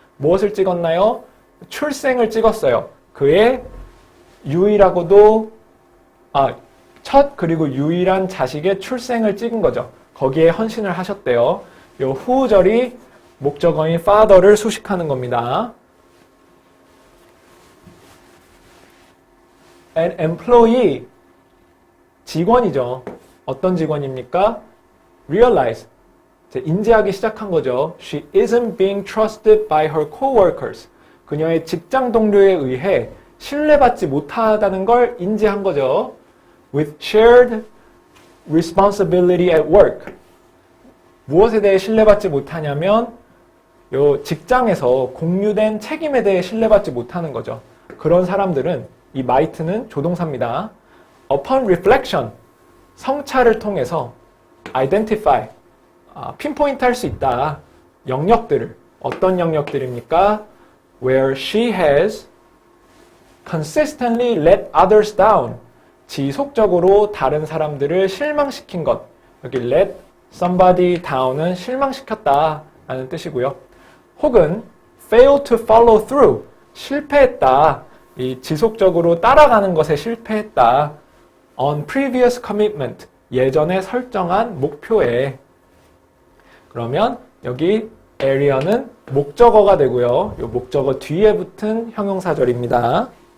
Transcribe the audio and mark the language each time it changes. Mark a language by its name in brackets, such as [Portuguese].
[Korean] 무엇을 찍었나요? 출생을 찍었어요. 그의 유일하고도 첫 그리고 유일한 자식의 출생을 찍은 거죠. 거기에 헌신을 하셨대요. 요 후절이 목적어인 father를 수식하는 겁니다. [English] An employee, [Korean] 직원이죠. 어떤 직원입니까? Realize, 인지하기 시작한 거죠. [English] She isn't being trusted by her coworkers. [Korean] 그녀의 직장 동료에 의해 신뢰받지 못하다는 걸 인지한 거죠. [English] With shared responsibility at work. [Korean] 무엇에 대해 신뢰받지 못하냐면 요 직장에서 공유된 책임에 대해 신뢰받지 못하는 거죠. 그런 사람들은 이 might는 조동사입니다. [English] Upon reflection, [Korean] 성찰을 통해서 identify, 핀포인트 할 수 있다. 영역들을. 어떤 영역들입니까? [English] Where she has consistently let others down. [Korean] 지속적으로 다른 사람들을 실망시킨 것. 여기 let somebody down은 실망시켰다 라는 뜻이고요. 혹은 [English] fail to follow through. [Korean] 실패했다. 이 지속적으로 따라가는 것에 실패했다. [English] On previous commitment. [Korean] 예전에 설정한 목표에. 그러면 여기 area는 목적어가 되고요. 이 목적어 뒤에 붙은 형용사절입니다.